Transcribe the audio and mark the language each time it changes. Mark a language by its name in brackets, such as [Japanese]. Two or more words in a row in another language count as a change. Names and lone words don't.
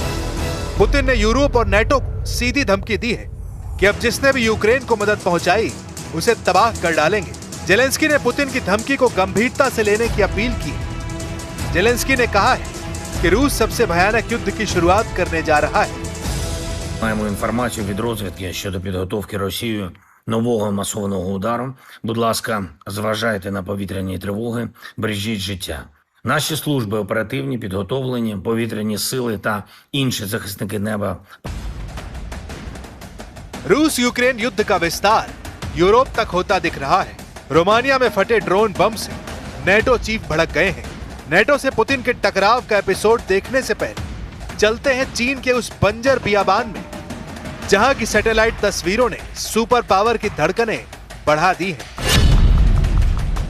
[Hindi] पुतिन ने यूरोप और नेटो को सीधी धमकी दी है कि अब जिसने भी यूक्रेन को मदद पहुंचाई उसे तबाह कर डालेंगे। जेलेंस्की ने पुतिन की धमकी को गंभीरता से लेने की अपील की है। जेलेंस्की ने कहा है कि रूस सबसे भयानक युद्ध की शुरुआत करने जा रहा है। [Ukrainian] Маємо інформацію від розвідки щодо підготовки Росією нового масованого удару. Будь ласка, зважайте на повітряні тривоги, бережіть життя. Наші служби оперативні, підготовлені, повітряні сили та інші захисники неба. [Hindi] रूस यूक्रेन युद्ध का विस्तार यूरोप तक होता दिख रहा है। रोमानिया में फटे ड्रोन बम से नेटो चीफ भड़क गए हैं। नेटो से पुतिन के टकराव का एपिसोड देखने से पहले चलते हैं चीन के उस बंजर बियाबान में, जहां की सैटेलाइट तस्वीरों ने [English] super power [Hindi] की धड़कनें बढ़ा दी हैं।